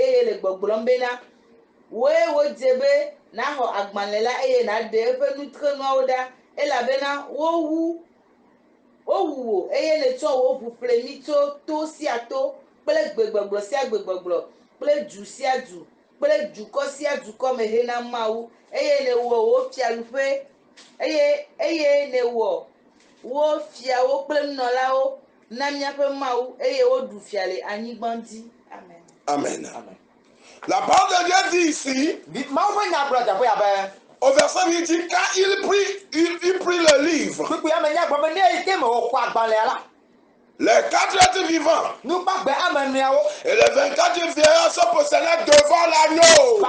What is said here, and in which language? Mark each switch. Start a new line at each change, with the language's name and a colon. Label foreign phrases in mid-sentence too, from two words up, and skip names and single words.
Ewe: yeye le gbɔgblɔm bena woe wodze be naxɔ agbalẽ la eye naɖe eƒe nutrenuawo ɖa elabena wowu wo eye netsɔ wo ʋuƒlemi tso to sia to kple gbegbɔgblɔ sia gbegbɔgblɔ kple du sia du kple dukɔ sia dukɔ me hena Mawu eye newɔ wo fiaɖuƒe eye newɔ wo fiawo kple nunɔlawo na míaƒe Mawu eye woɖu fia le anyigba dzi. Amen. Amen. Amen.
French: La parole de Dieu dit ici, au verset 8, dit quand il prit le livre, les 4 êtres vivants et les 24 vieillards se prosternaient devant l'agneau.